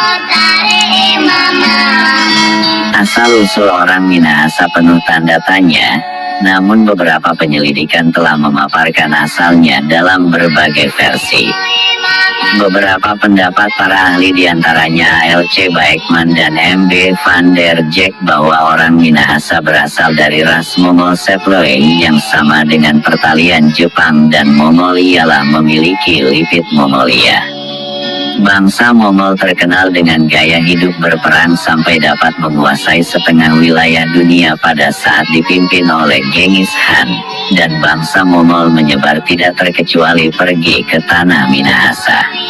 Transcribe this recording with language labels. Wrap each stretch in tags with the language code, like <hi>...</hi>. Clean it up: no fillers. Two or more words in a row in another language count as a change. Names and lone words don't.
<id>Asal-usul orang Minahasa penuh tanda tanya, namun beberapa penyelidikan telah memaparkan asalnya dalam berbagai versi. Beberapa pendapat para ahli diantaranya A.L.C. Baekman dan M.B. van der Jack bahwa orang Minahasa berasal dari ras Mongol Seploe yang sama dengan pertalian Jepang dan Mongol ialah memiliki lipit Mongolia. Bangsa Mongol terkenal dengan gaya hidup berperang sampai dapat menguasai setengah wilayah dunia pada saat dipimpin oleh Genghis Khan, dan bangsa Mongol menyebar tidak terkecuali pergi ke tanah Minahasa.</id>